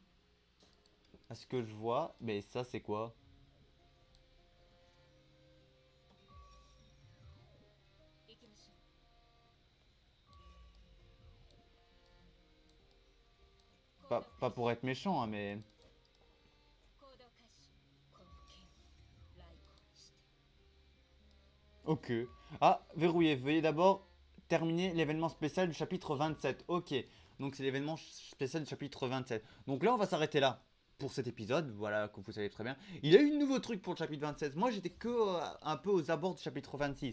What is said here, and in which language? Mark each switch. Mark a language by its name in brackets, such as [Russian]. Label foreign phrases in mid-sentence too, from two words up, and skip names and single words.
[French] À ce que je vois. Mais ça c'est quoi? Pas pour être méchant, hein, mais... [Japanese] 行動開始この剣をライコにして [French] Ok. Ah, verrouillé. Veuillez d'abord terminer l'événement spécial du chapitre 27. Ok. Donc c'est l'événement spécial du chapitre 27. Donc là, on va s'arrêter là pour cet épisode. Voilà, comme vous savez très bien. Il y a eu de nouveaux trucs pour le chapitre 27. Moi, j'étais que un peu aux abords du chapitre 26.